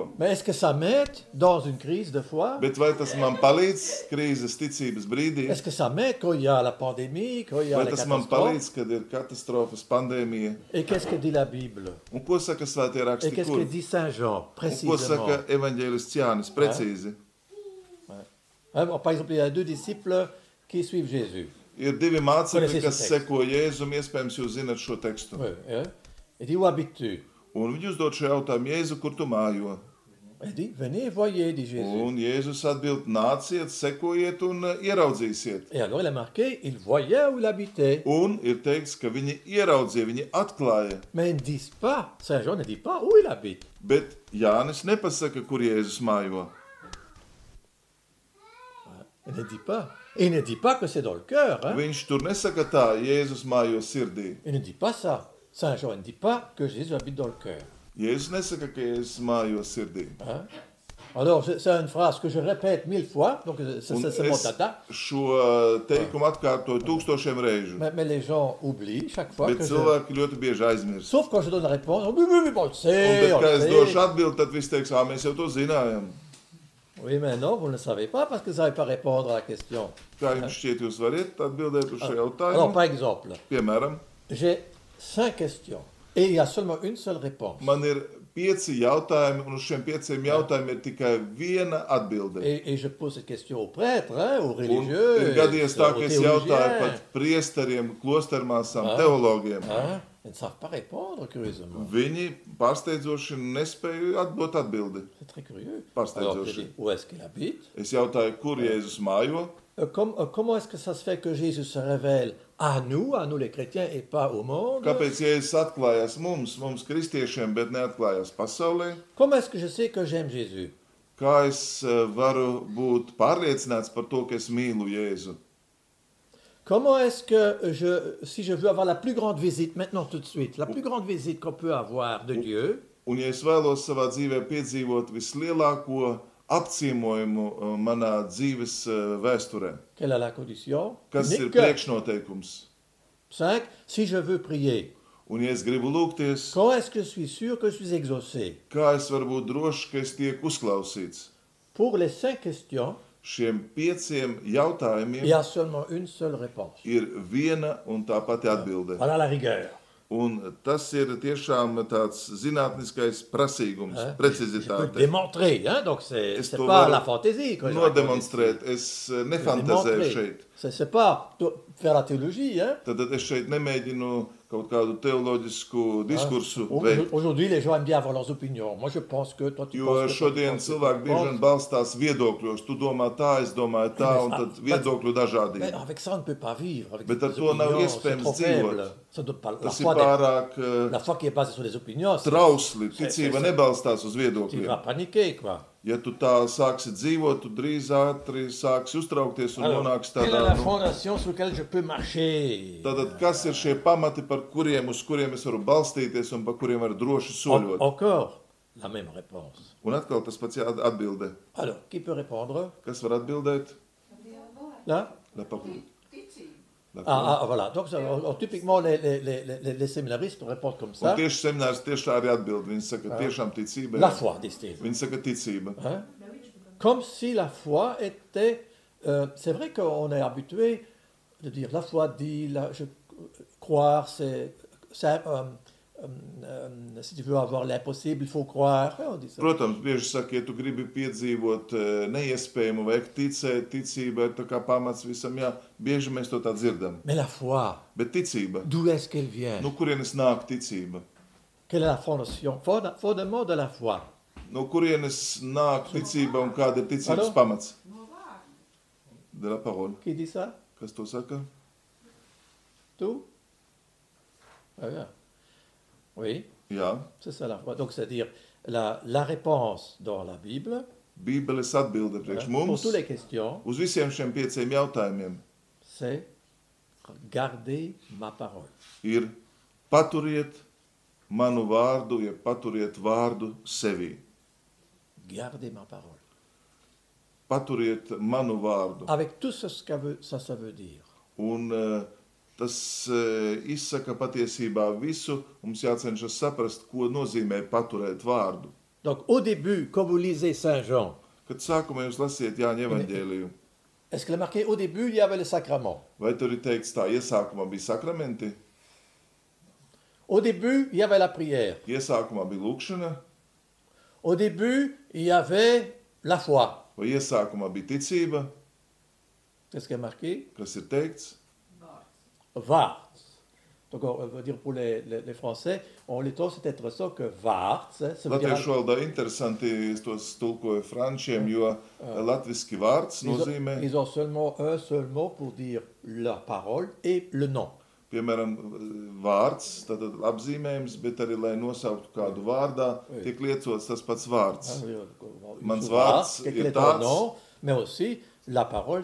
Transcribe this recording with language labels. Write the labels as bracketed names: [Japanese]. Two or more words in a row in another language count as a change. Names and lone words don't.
[French] Mais est-ce que ça m'aide dans une crise de foi? [Latvian] Bet vai tas man palīdz krīzes ticības brīdī? [French] Est-ce que ça m'aide quand il y a la pandémie, quand il y a [Latvian] Vai [French] les [Latvian] tas man [French] catastrophes? [Latvian] palīdz, kad ir katastrofas, pandēmija? [French] Et qu'est-ce que dit la Bible? [Latvian] Un ko saka svētie [French] Et [Latvian] raksti, [French] qu'est-ce [Latvian] kur? [French] que dit Saint Jean, [Latvian] Un ko [French] précisément? [Latvian] saka evaņģēlists Jānis, precīzi? [French] Hein, par exemple, il y a deux disciples qui suivent Jésus. [Latvian] Ir divi mācekļi, [French] Connaissez [Latvian] kas [French] ce texte? [Latvian] seko Jēzum, iespējams, jūs zinat šo tekstu. [French] Oui, hein? Il dit, où habites-tu? [Latvian] Un viņi uzdod šo jautājumu, Jēzu, kur tu mājo? [French] Il dit, venez et voyez, dit Jésus. [Latvian] Un Jēzus atbild, nāciet, sekojiet un ieraudzīsiet. [French] Et alors il a marqué, il voyait où il habitait. [Latvian] Un ir teikts, ka viņi ieraudzīja, viņi atklāja, [French] Mais ils ne disent pas, Saint Jean ne dit pas où il habite. [Latvian] bet Jānis nepasaka, kur Jēzus mājo. [French] Il ne dit pas. Et il ne dit pas que c'est dans le cœur. Hein? [Latvian] Viņš tur nesaka tā, Jēzus mājo sirdī. [French] Il ne dit pas ça. Saint Jean ne dit pas que Jésus habite dans le cœur. [Latvian] Jēzus nesaka, ka Jēzus mājo sirdī. [French] Hein? Alors, c'est une phrase que je répète 1000 fois, donc [Latvian] Un [French] c'est mon [Latvian] es [French] dada. [Latvian] šo teikumu atkārtoju 1000 reižu, [French] Mais les gens oublient chaque fois [Latvian] bet [French] que je... [Latvian] cilvēki ļoti bieži aizmirst. [French] Sauf quand je donne la réponse. Oui, oui, oui, bon, on le [Latvian] Un [French] sait, [Latvian] tad, [French] on [Latvian] kad [French] le [Latvian] es [French] sait. [Latvian] došu atbildi, tad viss teiks, mēs jau to zinājām. [French] Oui, mais non, vous ne le savez pas parce que vous ne savez pas répondre à la question. [Latvian] Kā jums šķiet, jūs varat atbildēt uz šo [French] Alors, [Latvian] jautājumu? [French] par exemple, [Latvian] Piemēram, [French] j'ai 5 questions et il y a seulement une seule réponse. [Latvian] man ir 5 jautājumi, un uz šiem 5 jautājumiem ir tikai viena atbilde. [French] Et je pose cette question aux prêtres, hein, aux [Latvian] Un [French] religieux, [Latvian] ir gadījies tā, [French] aux [Latvian] ka es jautāju [French] théologiens. [Latvian] pat priesteriem, klostermāsām, Ah. teologiem. [French] Hein? Ils ne savent pas répondre, curieusement. [Latvian] Viņi pārsteidzoši nespēja atdot atbildi. [French] C'est très curieux. [Latvian] Pārsteidzoši. [French] Alors, je dis, où est-ce qu'il habite? [Latvian] Es jautāju, kur Jēzus mājo, [French] Comment est-ce que ça se fait que Jésus se révèle à nous les chrétiens, et pas au monde? [Latvian] kāpēc Jēzus atklājās mums kristiešiem, bet neatklājās pasaulē. [French] Comment est-ce que je sais que j'aime Jésus? [Latvian] Kā es varu būt pārliecināts par to, ka es mīlu Jēzu? [French] Comment est-ce que si je veux avoir la plus grande visite, maintenant tout de suite, la plus grande visite qu'on peut avoir de Dieu, [Latvian] Un ja es vēlos savā dzīvē piedzīvot vislielāko apciemojumu manā dzīves vēsturē, [French] quelle est la condition? [Latvian] kas ir [French] Unique. [Latvian] priekšnoteikums? [French] 5. Si je veux prier, [Latvian] Un ja es gribu lūgties, [French] comment est-ce que je suis sûr que je suis exaucé? [Latvian] kā es varu būt drošs, ka es tieku uzklausīts? [French] Pour les 5 questions, [Latvian] Šiem 5 [French] il y [Latvian] jautājumiem [French] a seulement une seule réponse. [Latvian] ir viena un tā pati atbilde. [French] Voilà la rigueur. [Latvian] Un tas ir tiešām tāds zinātniskais prasīgums, [French] Hein? Je peux le [Latvian] precizitāte. [French] démontrer, hein? Donc [Latvian] Es [French] c'est [Latvian] to [French] pas [Latvian] varu [French] la fantaisie que je raconte [Latvian] nodemonstrēt, [French] ici. [Latvian] es [French] Je peux le [Latvian] nefantazēju [French] démontrer. [Latvian] šeit. [French] C'est pas faire la théologie, hein? [Latvian] Tad es šeit nemēģinu kaut kādu teoloģisku diskursu veikt. [French] Aujourd'hui, les gens aiment bien avoir leurs opinions. Moi, je pense que toi, tu [Latvian] Jo [French] penses que toi, tu [Latvian] šodien [French] penses que [Latvian] cilvēki [French] tu [Latvian] bieži vien [French] penses. [Latvian] balstās viedokļos. Tu domā tā, es domāju tā, un tad viedokļu [French] Mais [Latvian] dažādība. [French] avec ça, on ne peut pas vivre. Avec [Latvian] Bet [French] des [Latvian] ar to nav [French] opinions, c'est [Latvian] iespējams [French] trop [Latvian] dzīvot. [French] faible. Ça doit pas, [Latvian] Tas ir pārāk [French] la foi qui est basée sur les opinions, [Latvian] trausli. Ticība nebalstās uz [French] tu [Latvian] viedokļiem. [French] vas paniquer, quoi. [Latvian] Ja tu tā sāksi dzīvot, tu drīz ātri sāksi uztraukties un nonāksi [French] Quelle est [Latvian] tādā. [French] la fondation sur laquelle je peux marcher? [Latvian] Tātad, kas ir šie pamati, uz kuriem es varu balstīties un pa kuriem varu droši soļot? [French] Encore la même réponse. [Latvian] Un atkal tas pats atbildē. [French] Alors, qui peut répondre? [Latvian] Kas var atbildēt? [French] Là? [Latvian] Lai pakļūt. [French] Voilà. Donc, typiquement, les séminaristes répondent comme [Latvian] Un [French] ça. [Latvian] tieši seminārs tieši tā arī atbild. Viņi saka, tiešām ticība. [French] La foi, disent-ils. [Latvian] Viņi saka, ticība. [French] Hein? Comme si la foi était... c'est vrai qu'on est habitué de dire la foi dit, croire, c'est si tu veux avoir l'impossible, il faut croire. On dit ça. [Latvian] Protams, bieži saka, ja tu gribi piedzīvot neiespējamu, vajag ticēt, ticība ir tā kā pamats visam, jā, bieži mēs to tā dzirdam. [French] Mais la foi, [Latvian] Bet ticība, [French] d'où est-ce qu'elle vient? [Latvian] no kurienes nāk ticība? [French] Quelle est la fondation, fondement de la foi? [Latvian] No kurienes nāk ticība un kāda ir ticības [French] Pardon? [Latvian] pamats? [French] De la parole. Qui dit ça? [Latvian] Kas to saka? [French] Tout? Ah, bien. Oui, [Latvian] Jā, [French] c'est ça la foi. Donc, c'est-à-dire la réponse dans la Bible, [Latvian] Bībeles atbilde priekš [French] pour [Latvian] mums [French] toutes les questions, [Latvian] uz visiem šiem 5 jautājumiem [French] c'est garder ma parole. [Latvian] ir paturiet manu vārdu, ja paturiet vārdu sevī. [French] Garder ma parole. [Latvian] Paturiet manu vārdu. [French] Avec tout ce que ça veut dire. [Latvian] Un tas izsaka patiesībā visu. Mums jācenšas saprast, ko nozīmē paturēt vārdu. [French] Donc, au début, quand vous lisez Saint Jean, [Latvian] Kad sākumā jūs lasiet Jāņa evaņģēliju, [French] est-ce qu'il est marqué au début, il y avait le sacrement? [Latvian] vai tur ir teikts tā, iesākumā bija sakramenti, [French] Au début, il y avait la prière. [Latvian] iesākumā bija lūkšana, [French] Au début, il y avait la foi. [Latvian] vai iesākumā bija ticība, [French] Qu'est-ce qui est marqué? [Latvian] kas ir teikts? Vārds. [French] Donc, on veut dire pour les Français, on les trouve c'est intéressant que vārds, ça veut dire... [Latvian] Latviešu valodā interesanti, es tos tulkoju frančiem, jo latviski vārds nozīmē, [French] Ils ont seulement un seul mot pour dire la parole et le nom. [Latvian] piemēram, vārds, tātad apzīmējums, bet arī, lai nosauktu kādu vārdā, tiek lietots tas pats vārds. Mans vārds [French] quel [Latvian] ir [French] est ton [Latvian] tāds. [French] nom, mais aussi la parole.